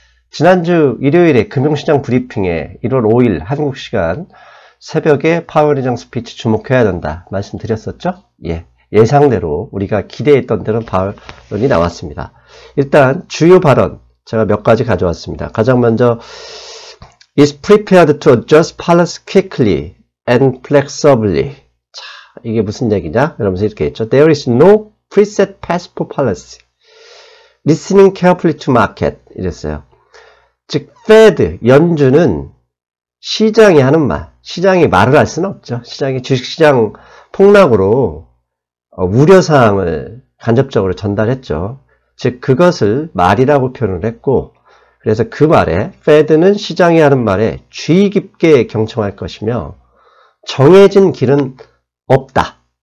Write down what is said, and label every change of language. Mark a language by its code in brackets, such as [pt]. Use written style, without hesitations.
[ko] 지난주 일요일에 금융시장 브리핑에 1월 5일 한국 시간 새벽에 파웰 의장 스피치 주목해야 된다 말씀드렸었죠. 예상대로 우리가 기대했던 대로 파웰이 나왔습니다. 일단 주요 발언 제가 몇 가지 가져왔습니다. 가장 먼저 [en] is prepared to adjust policy quickly and flexibly. [ko] 자, 이게 무슨 얘기냐? 이러면서 이렇게 했죠. [en] There is no preset path for policy. Listening carefully to market. [ko] 이랬어요. 즉, Fed, 연준은 시장이 하는 말, 시장이 말을 할 수는 없죠. 시장이 주식시장 폭락으로 우려사항을 간접적으로 전달했죠. 즉, 그것을 말이라고 표현을 했고, 그래서 그 말에, Fed는 시장이 하는 말에 주의 깊게 경청할 것이며, 정해진 길은 없다.